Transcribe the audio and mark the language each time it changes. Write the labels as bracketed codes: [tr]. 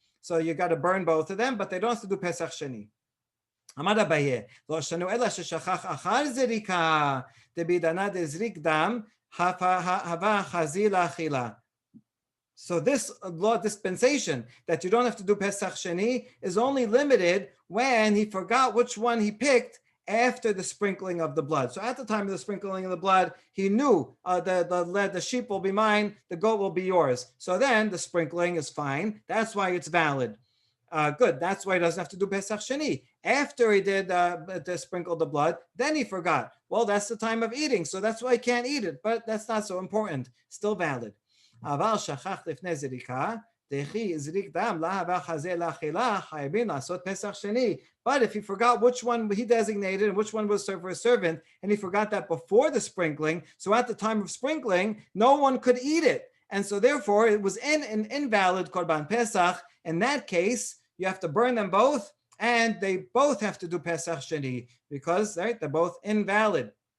[en] So you got to burn both of them, but they don't have to do Pesach Sheni. [arc] אמר אביי, לא שנו אלא ששכח אחר זריקה, דבידנה דזריק דם, הווה חזי לאכילה. [en] So this law dispensation that you don't have to do Pesach Sheni is only limited when he forgot which one he picked after the sprinkling of the blood. So at the time of the sprinkling of the blood, he knew the sheep will be mine, the goat will be yours. So then the sprinkling is fine. That's why it's valid. Good. That's why he doesn't have to do Pesach Sheni. After he did sprinkle the blood, then he forgot. Well, that's the time of eating, so that's why he can't eat it. But that's not so important. Still valid. [arc] אבל שכח לפני זריקה, דכי זריק דם להווה חזה לאכילה, חייבים לעשות פסח שני. [en] But if he forgot which one he designated and which one was served for a servant, and he forgot that before the sprinkling, so at the time of sprinkling, no one could eat it. And so therefore, it was an invalid Korban Pesach. In that case, you have to burn them both, and they both have to do Pesach Sheni, because they're both invalid.